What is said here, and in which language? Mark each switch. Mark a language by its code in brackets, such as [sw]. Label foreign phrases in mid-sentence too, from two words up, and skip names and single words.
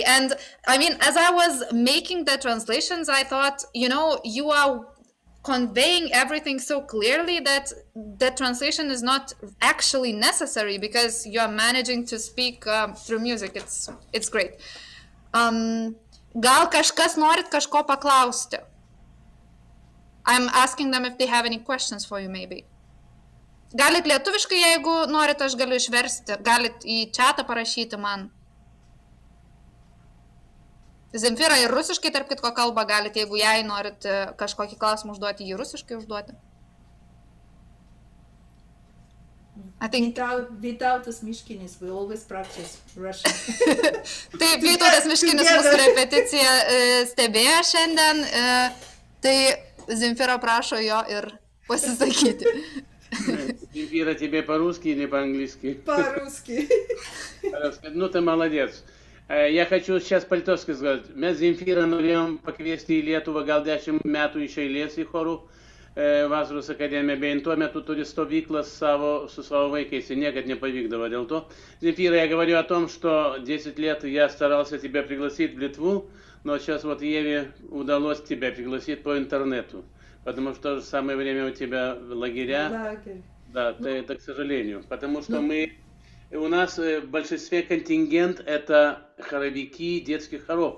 [en] And I mean, as I was making the translations, I thought, you are conveying everything so clearly that the translation is not actually necessary because you are managing to speak through music. It's great. [lt] Gal kažkas norit kažko paklausti? [en] I'm asking them if they have any questions for you, maybe. [lt] Galit lietuviškai, jeigu norit, aš galiu išversti. Galit į chatą parašyti man. Zemfira ir rusiškai, tarp kitko, kalba galit, jeigu jai norit kažkokį klausimą užduoti, jį rusiškai užduoti. [en] I think... Vytautas Miškinis, we always practice Russian. [lt] Taip, Vytautas Miškinis mūsų repeticiją stebėjo šiandien. Tai Земфира prašo jo ir pasisakyti. [ru] Земфира, тебе по-русски или по-английски? По-русски. Ну, ты молодец. Я хочу сейчас по-литовски сказать. [lt] Mes Zemfira norėjom pakviesti į Lietuvą gal 10 metų iš eilės į chorų vasaros akademiją, bei tuo metu turi stovyklas su savo vaikais, и niekad nepavykдало. Dėl to, [ru] Земфира, я говорю о том, что 10 лет я старался тебя пригласить в Литву, но сейчас вот Еве удалось тебя пригласить по интернету, потому что в то же самое время у тебя лагеря. Лагерь. Да, это к сожалению, потому что у нас в большинстве контингент это хоровики детских хоров.